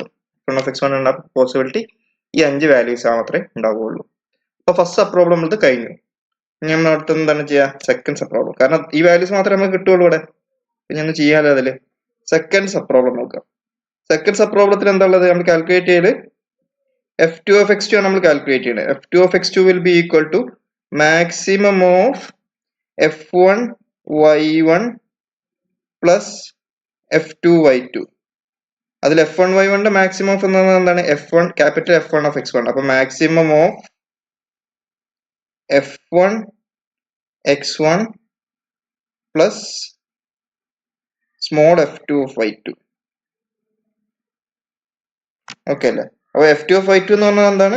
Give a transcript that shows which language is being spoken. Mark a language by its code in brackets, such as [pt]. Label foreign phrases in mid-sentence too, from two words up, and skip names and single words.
[en] f1 of x1 [ml] ഉണ്ടാകുന്ന പോസിബിലിറ്റി ഈ 5 വാല്യൂസ് മാത്രമേ ഉണ്ടാവുകയുള്ളൂ. അപ്പൊ [en] first sub problem [ml] ഇത് കഴിഞ്ഞു. ഇനി നമ്മൾ അടുത്ത് എന്താണ് ചെയ്യുക? [en] second sub problem. [ml] കാരണം ഈ വാല്യൂസ് മാത്രമേ നമുക്ക് കിട്ടുള്ളൂ ഇവിടെ. പിന്നെ ഒന്ന് ചെയ്യാലോ അതില്. [en] second sub problem [ml] നോക്കാം. [en] second sub problem [ml] എന്താ ഉള്ളത്? നമ്മൾ കാൽക്കുലേറ്റ് ചെയ്ത് [en] f2 of x2 [ml] ആണ് നമ്മൾ കാൽക്കുലേറ്റ് ചെയ്യുന്നത്. [en] f2 of x2 will be equal to maximum of f1 y1 plus f2 y2. [ml] അതിൽ f1 y1ന്റെ [en] maximum of [ml] എന്താണ്? [en] f1 capital f1 of x1. അപ്പൊ maximum of f1 x1 plus small f2 of y2. [ml] ഓക്കെ അല്ലേ? അപ്പൊ [en] f2 of y2 [ml] എന്ന് പറഞ്ഞാൽ എന്താണ്?